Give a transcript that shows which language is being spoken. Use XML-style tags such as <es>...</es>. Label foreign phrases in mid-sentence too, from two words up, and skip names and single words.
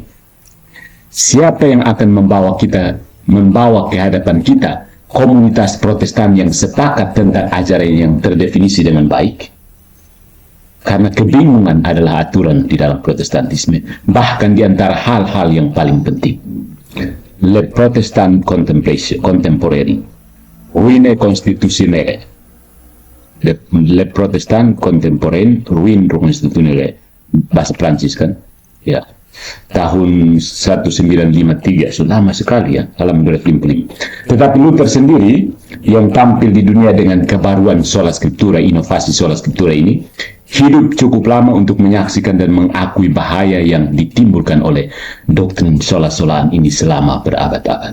<id>Siapa yang akan membawa ke hadapan kita komunitas Protestan yang sepakat tentang ajaran yang terdefinisi dengan baik? Karena kebingungan adalah aturan di dalam Protestantisme, bahkan di antara hal-hal yang paling penting.</id> <fr>Le Protestant Contemporary, ruine constitutionnelle. Le Protestant Contemporain, ruine constitutionnelle.</fr> <id>Bahasa Prancis kan? Ya. Tahun 1953, sudah lama sekali ya, dalam 2005. Tetapi Luther sendiri yang tampil di dunia dengan kebaruan</id> <la>sola scriptura,</la> <id>inovasi</id> <la>sola scriptura</la> <id>ini, hidup cukup lama untuk menyaksikan dan mengakui bahaya yang ditimbulkan oleh doktrin sola-solaan ini selama berabad-abad.</id>